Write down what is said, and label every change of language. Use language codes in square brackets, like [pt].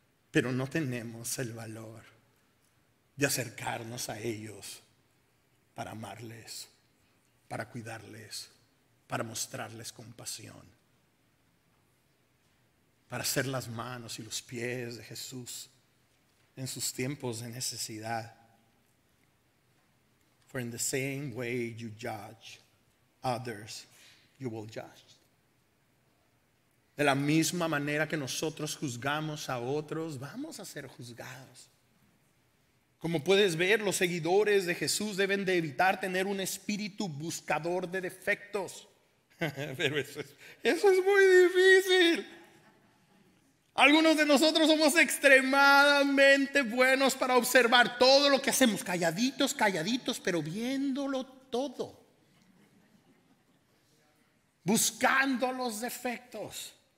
[es] Pero no tenemos el valor de acercarnos a ellos para amarles, para cuidarles, para mostrarles compasión, para ser las manos y los pies de Jesús en sus tiempos de necesidad. [en] For in the same way you judge others, you will judge. [es] De la misma manera que nosotros juzgamos a otros, vamos a ser juzgados. Como puedes ver, los seguidores de Jesús deben de evitar tener un espíritu buscador de defectos. Pero eso es muy difícil. Algunos de nosotros somos extremadamente buenos para observar todo lo que hacemos, calladitos, pero viéndolo todo, buscando los defectos.